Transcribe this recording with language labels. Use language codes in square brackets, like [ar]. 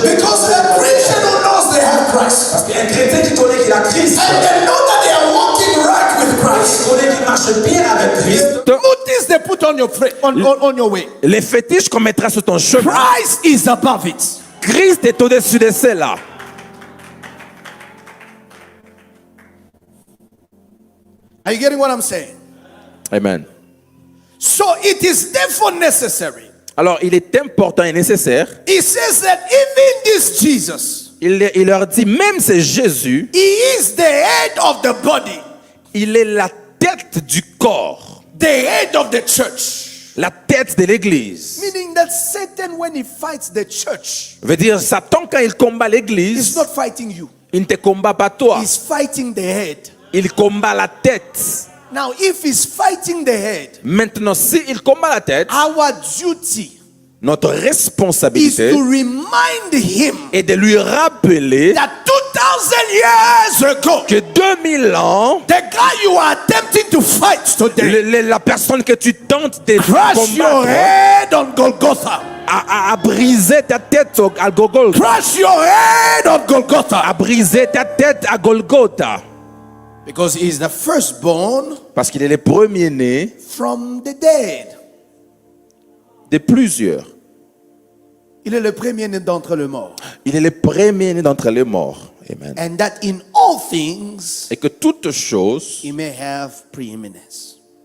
[en] Because a Christian who knows they have Christ, [fr] Parce qu'un chrétien qui connaît qu'il a Christ, [en] and they know that they are walking right with [fr] qui [en] Christ, [fr] connaît qu'il marche bien avec Christ, [en] mutis they put on on your way. [fr] les fétiches qu'on mettra sur ton chemin, [en] Christ is above it. [fr] Christ est au-dessus de cela. [en] Are you getting what I'm saying? Amen. So it is therefore necessary. [fr] Alors, il est important et nécessaire. [en] He says that even this Jesus, [fr] Il leur dit, même c'est Jésus, [en] he is the head of the body, [fr] il est la tête du corps, [en] the head of the church. [fr] la tête de l'église. [en] Meaning that Satan, when he fights the church, [fr] Veut dire, Satan, quand il combat [en] he's [fr] l'église, [en] not fighting you. [fr] il ne te combat pas toi, [en] He's fighting the head. [fr] il combat la tête. [en] Now, if he's fighting the head, [fr] Maintenant, s'il combat la tête, [en] our duty [fr] notre [en] is [fr] responsabilité [en] to remind him [fr] est de lui rappeler [en] that 2,000 years ago, [fr] que 2000 ans, [en] the guy you are attempting to fight today [fr] la personne que tu tentes de [en] crushed your [fr] combattre [en] head on Golgotha. [fr] a brisé ta tête à Golgotha. [en] Crush your head on Golgotha. [fr] A brisé ta tête à Golgotha. [en] Because he is the firstborn [fr] Parce qu'il est le premier-né [en] from the dead. [fr] de plusieurs. Il est le premier-né d'entre les morts. Il est le premier-né d'entre les morts. [en] Amen. And that in all things [fr] Et que toutes choses, [en] he may have preeminence.